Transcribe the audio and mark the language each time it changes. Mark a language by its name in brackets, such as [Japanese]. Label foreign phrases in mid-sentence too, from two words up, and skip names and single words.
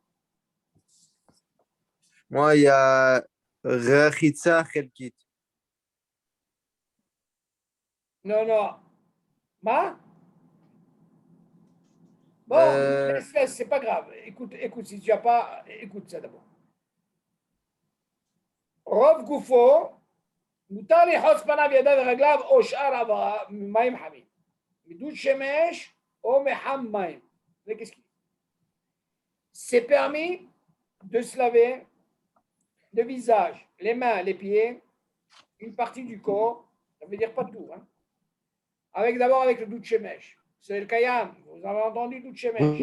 [French] Moi, il y a [Hebrew] רחיצה חלקית. [French] Non, non. Ma? Bon, Euh, laisse, c'est pas grave. Écoute, si tu n'as pas, écoute ça d'abord. [Hebrew] רוב גופו מותר לחוץ פניו, ידיו ורגליו או שאר מים חמים, מדוד שמש או מחם מים. [French] C'est permis de se laver le visage, les mains, les pieds, une partie du corps, ça veut dire pas tout, hein, d'abord avec le [Hebrew] דוד שמש. [French] C'est le kayam, vous avez entendu [Hebrew] דוד שמש.